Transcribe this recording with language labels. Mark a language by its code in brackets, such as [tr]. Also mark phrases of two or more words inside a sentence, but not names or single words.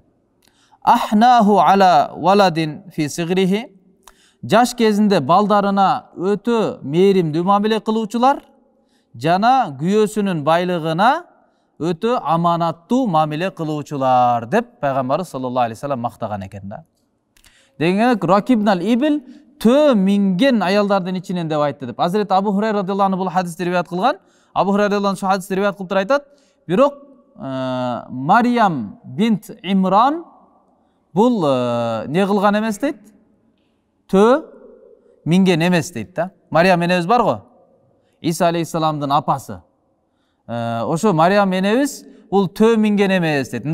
[ar] أحناه على ولد في صغره. [ky] Жаш кезинде балдарына өтө мээримдүү мамиле кылуучулар жана күйөөсүнүн байлыгына өтө аманаттуу мамиле кылуучулар деп пайгамбарыбыз [ar] صلى الله عليه وسلم [ky] мактаган экен да. Деген [ar] ركبن الإبل [ky] төө минген аялдардын ичинен деп айтты деп. Азирет Абу Хурайра [ar] رضي الله عنه [ky] бул хадисти риваят кылган. Абу Хурайра [ar] رضي الله عنه [ky] хадисти риваят кылып айтат. Бирок Мариям бинт Имран бул не кылган эмес дейт. Төө минген эмес дейт да. Мариям энебиз бар го. Иса алейхиссаламдын апасы. Ошо Мариям энебиз бул төө минген эмес дейт.